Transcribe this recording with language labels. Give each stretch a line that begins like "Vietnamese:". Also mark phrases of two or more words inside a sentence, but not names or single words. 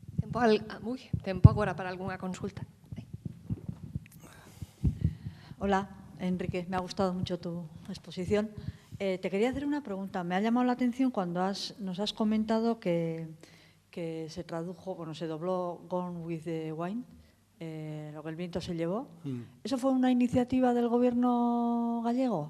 Galician: tempo agora para algunha consulta.
Spanish: Hola, Enrique, me ha gustado mucho tu exposición. Te quería hacer una pregunta. Me ha llamado la atención cuando nos has comentado que se tradujo, bueno, se dobló Gone with the Wind, lo que el viento se llevó. ¿Eso fue una iniciativa del gobierno gallego?